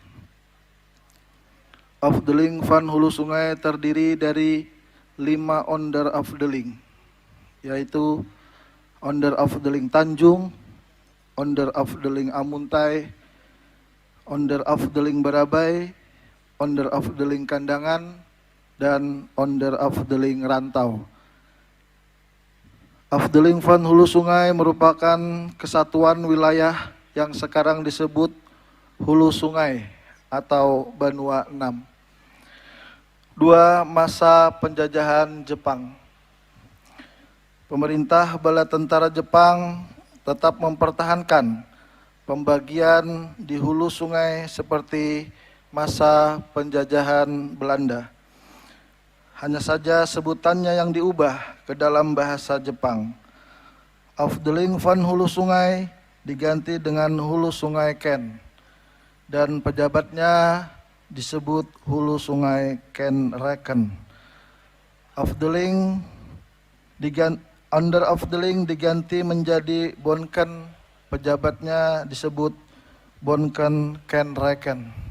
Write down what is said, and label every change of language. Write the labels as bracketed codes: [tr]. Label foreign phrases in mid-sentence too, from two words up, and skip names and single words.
[id] Afdeling van Hulu Sungai terdiri dari 5 [nl] onder afdeling, [id] yaitu [nl] onder afdeling [id] Tanjung, [nl] onder afdeling [id] Amuntai, [nl] onder afdeling [id] Barabai, [nl] onder afdeling [id] Kandangan, dan onder afdeling Rantau. Afdeling van Hulu Sungai merupakan kesatuan wilayah yang sekarang disebut Hulu Sungai atau Banua 6. 2. Masa penjajahan Jepang. Pemerintah Bala Tentara Jepang tetap mempertahankan pembagian di hulu sungai seperti masa penjajahan Belanda. Hanya saja sebutannya yang diubah ke dalam bahasa Jepang. Afdeling van Hulu Sungai diganti dengan Hulu Sungai Ken, dan pejabatnya disebut Hulu Sungai Ken Reken. [nl] Under Afdeling [id] diganti menjadi Bonken, pejabatnya disebut Bonken Ken Reken.